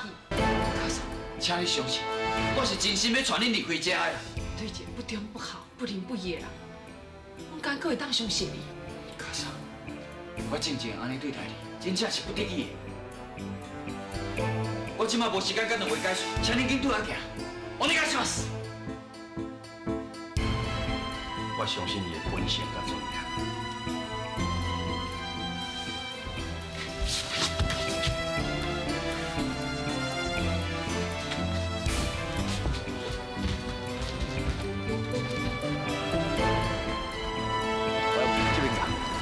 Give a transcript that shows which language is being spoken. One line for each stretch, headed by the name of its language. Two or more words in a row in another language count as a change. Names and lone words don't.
Min Nan Chinese: 卡莎，请你相信，我是真心要传恁离开这的啦。对一个不忠不好、不仁不义的人，我敢搁会当相信你？卡莎，我真正安尼对待你，真正是不得已的。我即摆无时间甲两位解释，请恁紧拄仔行。
Japanese: お願いします。
Min Nan Chinese: 我相信你的本性甲尊严。这边讲。